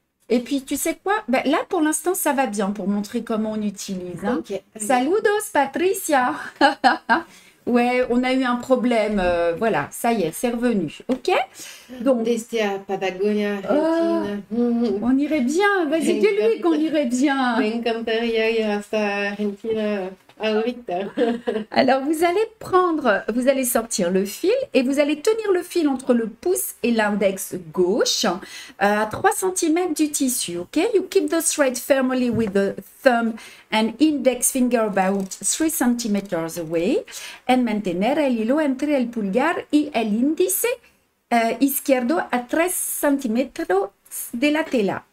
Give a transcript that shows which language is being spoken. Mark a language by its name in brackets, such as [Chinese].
[French] Et puis tu sais quoi, ben, là pour l'instant ça va bien pour montrer comment on utilise. Hein. Okay. Saludos Patricia. Ouais, on a eu un problème, voilà, ça y est, c'est revenu, ok? Donc, [Spanish] Desde a Patagonia, Argentina. [French] On irait bien, vas-y, dis-lui qu'on irait bien. [Spanish] Me encantaría ir hasta Argentina ahorita. [French] Alors, vous allez sortir le fil et vous allez tenir le fil entre le pouce et l'index gauche à 3 cm du tissu, ok? [English] You keep the thread firmly with the thumb and index finger about 3 cm away and [Spanish] mantener el hilo entre el pulgar y el índice izquierdo a 3 cm de la tela.